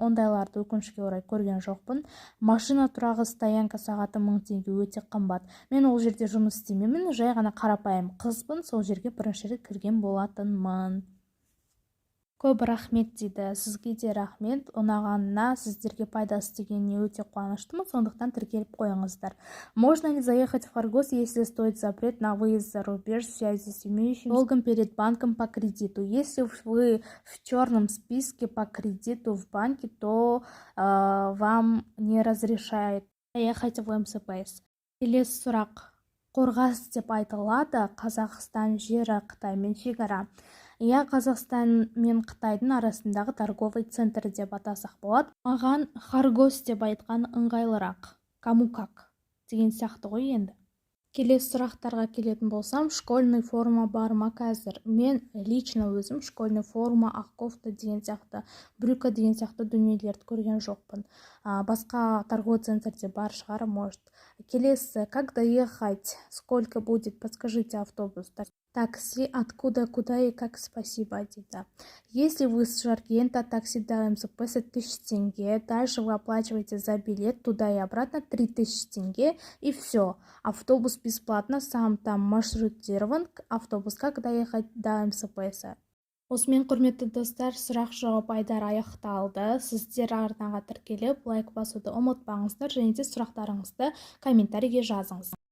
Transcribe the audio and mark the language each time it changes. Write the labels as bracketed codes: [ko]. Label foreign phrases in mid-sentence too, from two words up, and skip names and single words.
[kk] Ондайларды өкінішке орай көрген жоқпын. Машина тұрағы стоянка сағаты 1000 теңге, өте қымбат. Мен ол жерде жұмыс істемеймін, жай ғана қарапайым қызбын, сол жерге бірінші рет кірген болатынмын. Көп рахмет дейді. Сізге де рахмет. Ұнағанына, сіздерге пайдасы тигеніне өте қуаныштымын, сондықтан тіркеліп қойыңыздар. [ru] Можно ли заехать в Харгос, если стоит запрет на выезд за рубеж в связи с имеющим долгом перед банком по кредиту? Если вы в черном списке по кредиту в банке, то вам не разрешает ехать в МСПС. [kk] Келесі сұрақ: Қорғас деп айтылады. Қазақстан жері Қытаймен шекара. Иә, Қазақстан мен Қытайдың арасындағы [ru] торговый центр [kk] деп атасақ болады. Маған Харгос деп айтқан ыңғайлырақ. [ru] Кому как [kk] деген сияқты ғой енді. Келесі сұрақтарға келетін болсам, [ru] школьный форма [kk] бар ма қазір? Мен лично өзім [ru] школьный форма, [kk] ақ кофта деген сияқты, брюка деген сияқты дүниелерді көрген жоқпын. Басқа [ru] торговый центрде [kk] бар шығар, может. Келесі: [ru] как доехать? Сколько будет? Подскажите автобус. Такси откуда, куда и как? [kk] Спасибо, дейді. [ru] Если вы с Жаркента, такси до МСПС 1000 тенге, дальше вы оплачиваете за билет туда и обратно 3000 тенге, и все. Автобус бесплатно, сам там маршрутирован автобус. Как доехать до МСПС? [kk] Осымен, құрметті достар, сұрақ-жауап айдар аяқталды. Сіздер арнаға тіркеліп, лайк басуды ұмытпаңыздар, және де сұрақтарыңызды комментарийге жазыңыз.